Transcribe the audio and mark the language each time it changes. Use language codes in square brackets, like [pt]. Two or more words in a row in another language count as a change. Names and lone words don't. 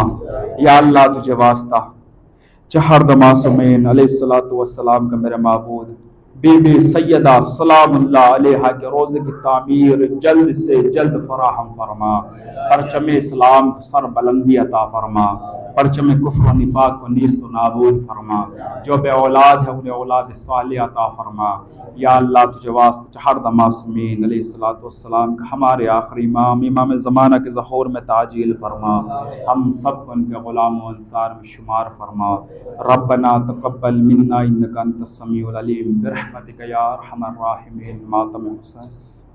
[ur] یا اللہ تجھے واسطہ چہر معصومین [ar] علیہ الصلوۃ والسلام [ur] کا میرا معبود بی بی سیدہ [ar] سلام اللہ علیہا [ur] کے روزے کی تعمیر جلد سے جلد فراہم فرما. پرچم اسلام کو سر بلندی عطا فرما, پرچم کفر و نفاق کو نیست و نابود فرما. جو بے اولاد ہے انہیں اولاد صالح عطا فرما. یا اللہ تجھے واسطے چہر معصومین [ar] علیہ الصلوۃ والسلام [ur] کا ہمارے آخری امام امام زمانہ کے ظہور میں تعجیل فرما. ہم سب کو ان کے غلام و انصار میں شمار فرما. [ar] ربنا تقبل منا انک انت السمیع العلیم برحمتک یا ارحم الراحمین. [ur] ماتم حسین.